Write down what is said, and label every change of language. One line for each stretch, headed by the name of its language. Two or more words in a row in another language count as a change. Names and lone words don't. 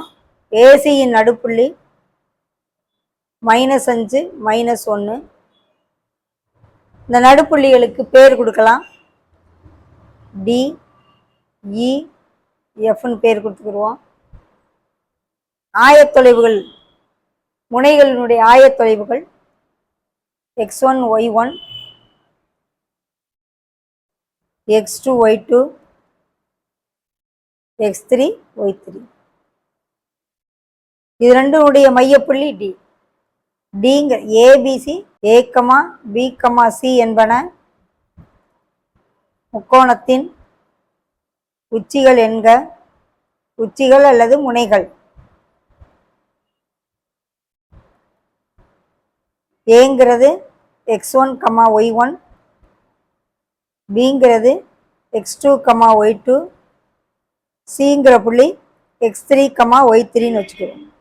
Tamil: ஏசியின் நடுப்புள்ளி -5 -1. இந்த நடுப்புள்ளிகளுக்கு பேர் கொடுக்கலாம். டி இ எஃப்னு பேர் கொடுத்துக்கிடுவோம். ஆயத்தொலைவுகள், முனைகளினுடைய ஆயத்தொலைவுகள் x1 y1 x2 y2 x3 y3. இது ரெண்டுடைய மையப்புள்ளி டி. டிங்க ஏபிசி ஏ கமா பி கமா சி என்பன முக்கோணத்தின் உச்சிகள் என்க. உச்சிகள் அல்லது முனைகள். ஏங்கிறது x1 y1, பிங்கிறது x2 y2, சிங்கிற புள்ளி x3 y3ன்னு வச்சுக்கிறோம்.